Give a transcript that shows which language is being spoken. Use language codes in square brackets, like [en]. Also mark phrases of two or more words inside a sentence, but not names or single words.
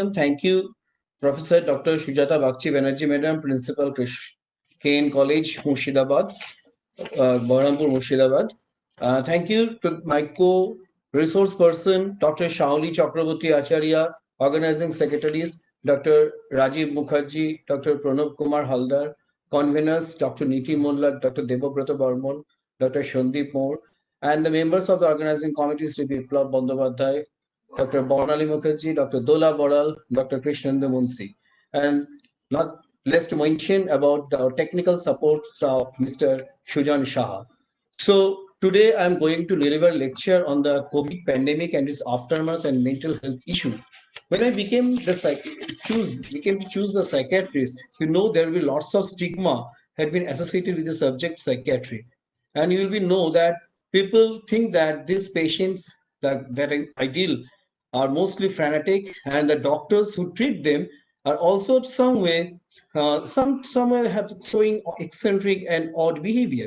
[en] Thank you, Professor Dr. Sujata Bagchi Banerjee, Madam, Principal KN College, Murshidabad, Bahrampur, Murshidabad. Thank you to my co-resource person, Dr. Shnaoli Chakraborty Acharya, Organizing Secretaries, Dr. Rajib Mukherjee, Dr. Pranab Kumar Halder, conveners, Dr. Niti Mollak, Dr. Debabrata Barmon, Dr. Sandeep More, and the members of the organizing committee, Sri Biplab Bandyopadhyay, Dr. Barnali Mukherjee, Dr. Dola Boral, Dr. Krishnath Munsi, and not less to mention about the technical support of Mr. Shujan Shah. So today I'm going to deliver a lecture on the COVID pandemic and its aftermath and mental health issue. When I became to choose the psychiatrist, there will be lots of stigma had been associated with the subject psychiatry, and you will be know that people think that these patients that I deal are mostly fanatic, and the doctors who treat them are also some way, somewhere have showing eccentric and odd behavior.